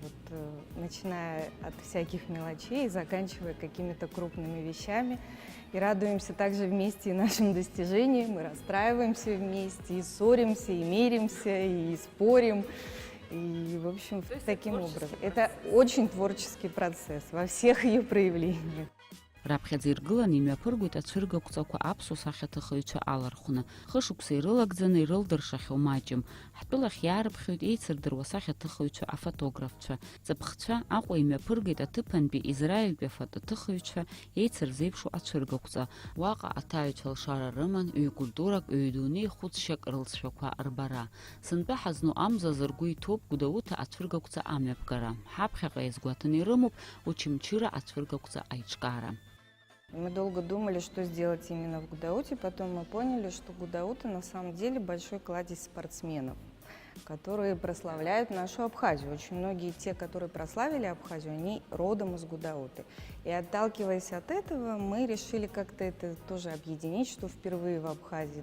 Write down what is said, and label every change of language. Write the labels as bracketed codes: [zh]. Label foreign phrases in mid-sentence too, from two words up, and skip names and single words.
[ru] Вот, начиная от всяких мелочей и заканчивая какими-то крупными вещами. И радуемся также вместе и нашим достижениям, и расстраиваемся вместе, и ссоримся, и миримся, и спорим. И, в общем, таким образом. Это очень творческий процесс во всех ее проявлениях. [ab] Раԥхьаӡа иргыланы имҩаԥыргоит ацәыргақәҵақәа аԥсуа сахьаҭыхыҩцәа алархәны. Хышықәса ирылагӡаны ирылдыршахьоу маҷым. Ҳтәылахь иаарыԥхьоит еицырдыруа асахьаҭыхыҩцәа афотографцәа. Ҵыԥхцәа Аҟәа имҩаԥыргеит аҭыԥантәи Израильтәи афотоҭыхыҩцәа еицырзеиԥшу ацәыргақәҵа. Уаҟа аҭаҩцәа лшара рыман ҩ-культурак, ҩ-дунеи хәыцшьак рылҵшәақәа рбара. Сынтәа ҳазну амзазы ргәы иҭоуп Гәдоуҭа ацәыргақәҵа амҩаԥгара. Ҳаԥхьаҟа иазгәаҭаны ирымоуп Очамчыра ацәыргақәҵа аиҿкаара. [ru] Мы долго думали, что сделать именно в Гудауте, потом мы поняли, что Гудаута на самом деле большой кладезь спортсменов, которые прославляют нашу Абхазию. Очень многие те, которые прославили Абхазию, они родом из Гудауты. И отталкиваясь от этого, мы решили как-то это тоже объединить, что впервые в Абхазии.